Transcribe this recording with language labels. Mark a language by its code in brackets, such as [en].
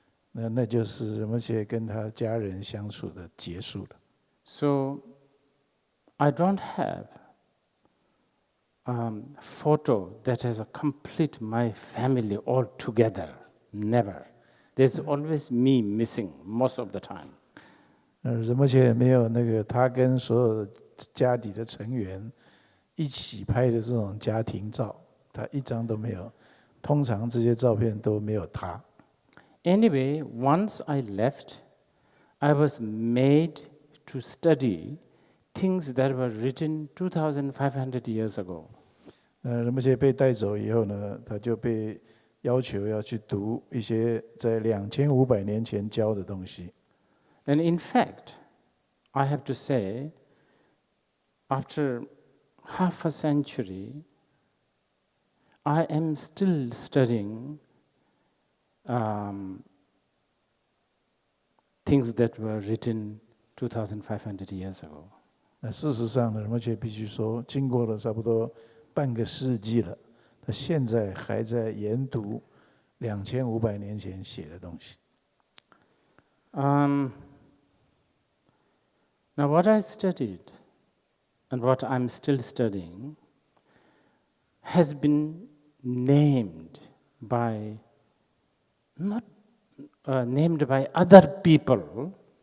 [zh] 那就是仁波切跟他家人相处的结束了。 [en] So I don't have photo that has complete my family all together. Never. There's always me missing most of the time. [zh] 仁波切没有那个他跟所有的家里的成员一起拍的这种家庭照，他一张都没有。通常这些照片都没有他。 [en] Anyway, once I left, I was made to study things that were written 2,500 years ago. [zh] 仁波切被带走以后呢，他就被要求要去读一些在2500年前教的东西。 [en] And in fact, I have to say, after half a century, I am still studying things that were written 2,500 years ago. [zh] 那事实上呢，仁波切必须说，经过了差不多半个世纪了，他现在还在研读2500年前写的东西。 [en] Now, what I studied and what I'm still studying has been named by named by other people.